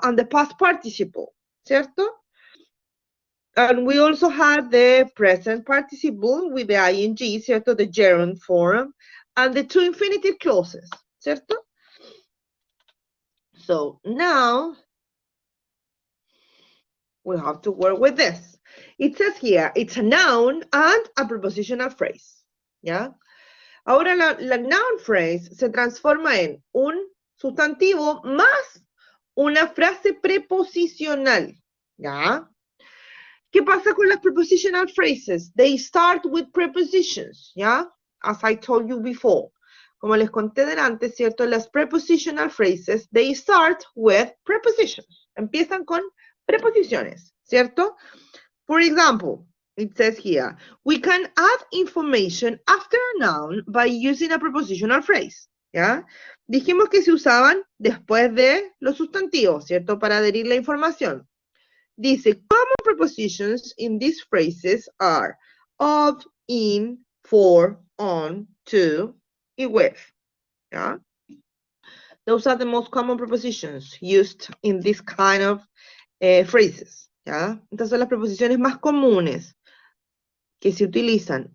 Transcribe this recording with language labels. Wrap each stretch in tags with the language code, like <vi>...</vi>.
<en>And the past participle, ¿cierto? And we also had the present participle with the ing, ¿cierto? The gerund form, and the two infinitive clauses, ¿cierto? So now we have to work with this. It says here, it's a noun and a prepositional phrase, ¿ya?</en> <es>Ahora la noun phrase se transforma en un sustantivo más una frase preposicional, ¿ya? ¿Qué pasa con las</es> <en>prepositional phrases? They start with prepositions, ¿ya? As I told you before.</en> <es>Como les conté delante,</es> <en>¿cierto? Las prepositional phrases, they start with prepositions.</en> <es>Empiezan con preposiciones,</es> <en>¿cierto? For example, it says here, we can add information after a noun by using a prepositional phrase, ¿ya?</en> <es>Dijimos que se usaban después de los sustantivos, ¿cierto? Para adherir la información.</es> <en>Dice, common prepositions in these phrases are of, in, for, on, to, y with. ¿Ya? Those are the most common prepositions used in this kind of phrases.</en> <es>¿Ya? Estas son las preposiciones más comunes que se utilizan.</es>